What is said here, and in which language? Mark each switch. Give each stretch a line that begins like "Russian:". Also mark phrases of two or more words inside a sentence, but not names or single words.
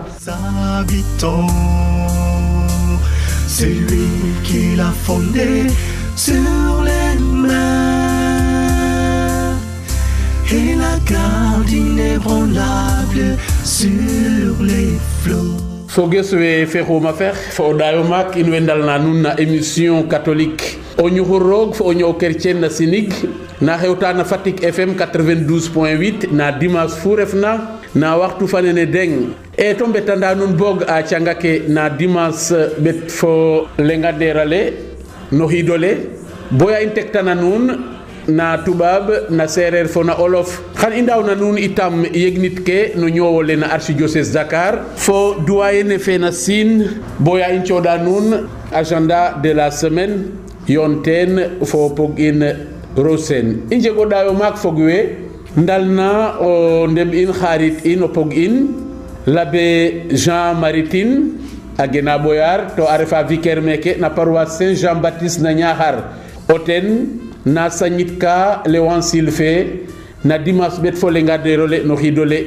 French: Habitants, c'est lui qui l'a fondé sur les mers et la garde inébranlable sur les flots.
Serer: Fogeswe fexo ma fex fo dayo mak in wendal na nun na
French: émission catholique
Serer: Onyuhurrog fo onyo chrétien na sinig na xewta na Fatick FM 92.8 na dimanche fu refna na waxtu fanene deng e to mbetanda nun bog a cangake na dimanche bet fo lenga derale no hidole boya in tektana nun na tubab na serer fo na olof xan indaw na nun itam yegnit ke no ñowole na archidiocèse Dakar fo doyen fe na Sine boya in coda nun
French: agenda de la semaine
Serer: yonten fo pogin rosen inje go dayo mak fogwe ndalna o ndem in xarit in o pogin l'abbé Jean Maritin agena boyar to arefa vicaire meke na paroisse Saint Jean Baptiste na Niakhar oten na sanyitka lewan silfe na dimas bet fo lenga derole no hidole